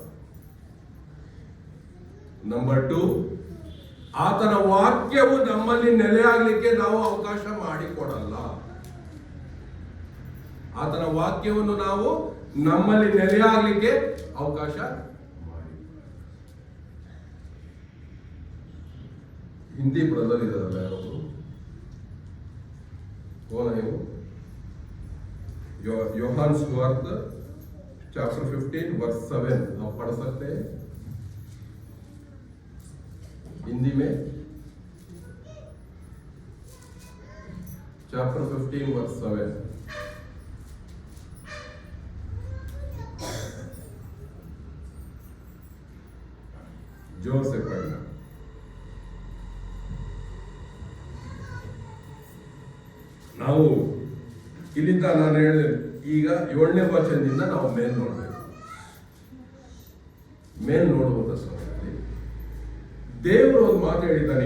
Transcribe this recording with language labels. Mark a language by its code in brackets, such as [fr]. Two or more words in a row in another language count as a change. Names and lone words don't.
[kn] ನಂಬರ್ 2, ಆತನ ವಾಕ್ಯವು ನಮ್ಮಲ್ಲಿ ನೆಲೆಯಾಗಲಿಕ್ಕೆ ನಾವು ಅವಕಾಶ ಮಾಡಿಕೊಡಲ್ಲ. ಆತನ ವಾಕ್ಯವನ್ನು ನಾವು ನಮ್ಮಲ್ಲಿ ನೆಲೆಯಾಗಲಿಕ್ಕೆ ಅವಕಾಶ ಮಾಡಿ. ಹಿಂದಿ ಪದದಲ್ಲಿ ಇದಾರಲ್ಲ ಯಾರು, [hi] योहान सुवार्त चैप्टर 15 वर्स 7 आप पढ़ सकते हैं हिंदी में. चैप्टर 15 वर्स 7. जोर से पढ़ना. [kn] ನಾವು ಇಲ್ಲಿಂದ ನಾನು ಹೇಳಿದೆ, ಈಗ 7ನೇ ವಚನದಿಂದ ನಾವು ಮೇಲ್ ನೋಡ್ಬೇಕು. ಮೇಲೆ ನೋಡುವಂತ ಸಮಯದಲ್ಲಿ ದೇವರು ಒಂದು ಮಾತು ಹೇಳಿದ್ದಾನೆ.